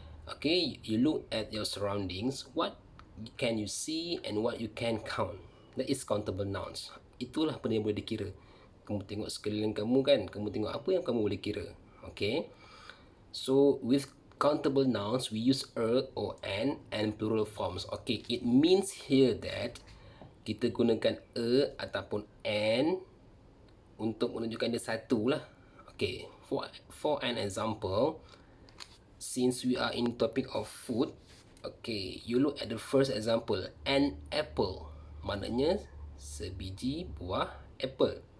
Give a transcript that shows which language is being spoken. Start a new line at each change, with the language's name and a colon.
English: Okay, you look at your surroundings, what can you see and what you can count. That is countable nouns.
Malay: Itulah benda yang boleh dikira. Kamu tengok sekeliling kamu kan, kamu tengok apa yang kamu boleh kira.
English: Okay, so with countable nouns we use or an and plural forms. Okay, it means here that
Malay: kita gunakan ataupun an untuk menunjukkan dia satu lah.
English: Okay, for an example, since we are in topic of food, okay, you look at the first example, an apple,
Malay: maknanya sebiji buah apple.